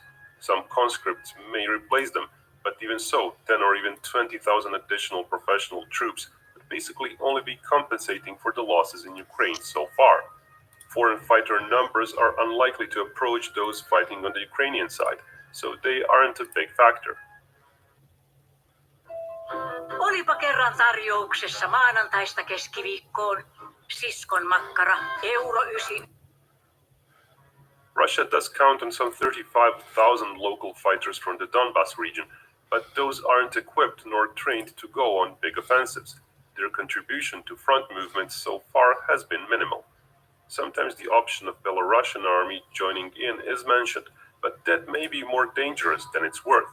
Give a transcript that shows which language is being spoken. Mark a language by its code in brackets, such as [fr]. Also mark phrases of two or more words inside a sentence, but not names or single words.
[en] Some conscripts may replace them, but even so, 10 or even 20,000 additional professional troops would basically only be compensating for the losses in Ukraine so far. Foreign fighter numbers are unlikely to approach those fighting on the Ukrainian side, so they aren't a big factor. [fi] Olipa kerran tarjouksessa maanantaista keskiviikkoon. Siskon makkara, euro 9. [en] Russia does count on some 35,000 local fighters from the Donbas region, but those aren't equipped nor trained to go on big offensives. Their contribution to front movements so far has been minimal. Sometimes the option of Belarusian army joining in is mentioned, but that may be more dangerous than it's worth.